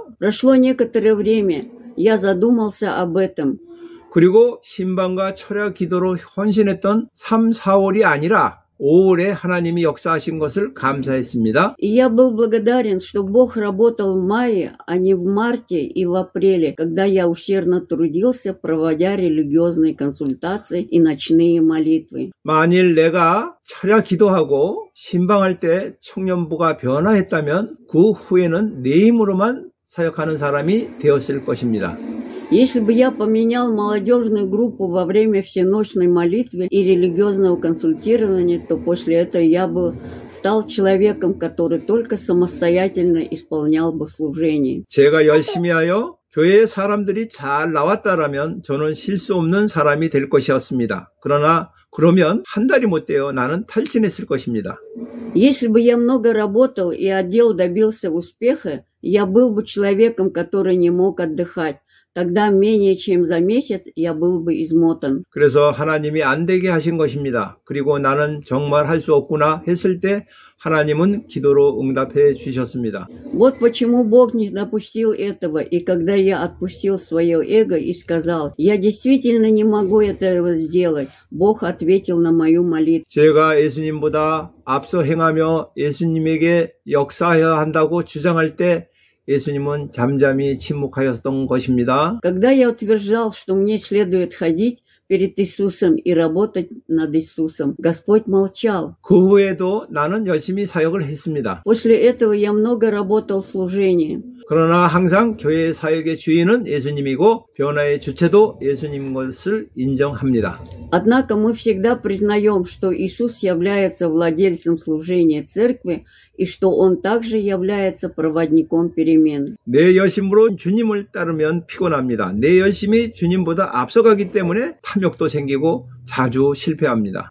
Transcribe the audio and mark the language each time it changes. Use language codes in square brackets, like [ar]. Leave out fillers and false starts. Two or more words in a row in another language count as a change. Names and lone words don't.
[ru] Прошло некоторое время. Я задумался об этом. [ko] 그리고 신방과 철야 기도로 헌신했던 3, 4월이 아니라 5월에 하나님이 역사하신 것을 감사했습니다. [ru] И я был благодарен, что Бог работал в мае, а не в марте и в апреле, когда я усердно трудился, проводя религиозные консультации и ночные молитвы. [ko] 만일 내가 철야 기도하고 신방할 때 청년부가 변화했다면 그 후에는 내 힘으로만 사역하는 사람이 되었을 것입니다. [ru] Если бы я поменял молодежную группу во время всеночной молитвы и религиозного консультирования, то после этого я бы стал человеком, который только самостоятельно исполнял бы служение. [ko] 제가 열심히 하여 교회에 사람들이 잘 나왔다라면 저는 실수 없는 사람이 될 것이었습니다. 그러면 한 달이 못 되어 나는 탈진했을 것입니다. [ru] Если бы я много работал и отдел добился успеха, я был бы человеком, который не мог отдыхать. Тогда менее чем за месяц я был бы измотан. [ko] 그래서 하나님이 안 되게 하신 것입니다. 그리고 나는 정말 할 수 없구나 했을 때 하나님은 기도로 응답해 주셨습니다. [ru] Вот почему Бог не допустил этого. И когда я отпустил свое эго и сказал, я действительно не могу этого сделать, Бог ответил на мою молитву. [ko] 제가 예수님보다 앞서 행하며 예수님에게 역사해야 한다고 주장할 때 예수님은 잠잠히 침묵하였던 것입니다. [ru] Когда я утверждал, что мне следует ходить перед Иисусом и работать над Иисусом, Господь молчал. [ko] 그 후에도 나는 열심히 사역을 했습니다. [ru] После этого я много работал в служении. [ko] 그러나 항상 교회의 사역의 주인은 예수님이고 변화의 주체도 예수님인 것을 인정합니다. [ru] Однако мы всегда признаем, что Иисус является владельцем служения церкви и что Он также является проводником перемен. [ko] 내 열심으로 주님을 따르면 피곤합니다. 내 열심이 주님보다 앞서가기 때문에 탐욕도 생기고 자주 실패합니다.